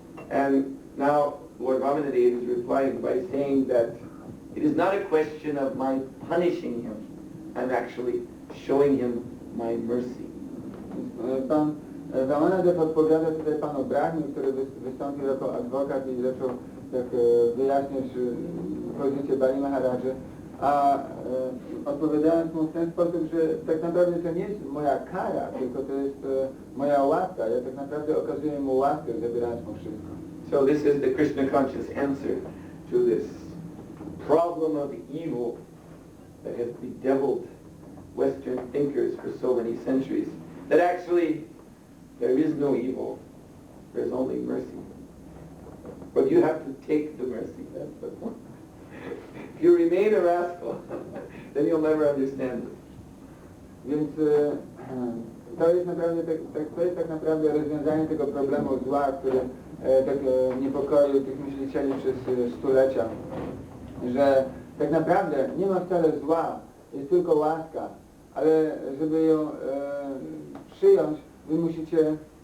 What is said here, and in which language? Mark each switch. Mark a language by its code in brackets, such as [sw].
[en] And now Lord Brahmadev is replying by saying that it is not a question of my punishing him, I'm actually showing him my mercy. [pl] Pan Brahmadev odpowiada tutaj panu Brahmi, który wystąpił jako adwokat i zaczął tak wyjaśniać pozycję Bali Maharaja, a odpowiadając mu w ten sposób, że tak naprawdę to nie jest moja kara, tylko to jest moja łaska. Ja tak naprawdę okazuję mu łaskę, zabierając mu wszystko. [en] So this is the Krishna conscious answer to this problem of evil that has bedeviled Western thinkers for so many centuries, that actually there is no evil, there's only mercy. But you have to take the mercy, that's the point. If you remain a rascal, then you'll never understand it. [pl] Więc to jest naprawdę to jest tak naprawdę rozwiązanie tego problemu zła, który tak niepokoił tych myślicieli przez stulecia, że tak naprawdę nie ma wcale zła, jest tylko łaska, ale żeby ją przyjąć, wy musicie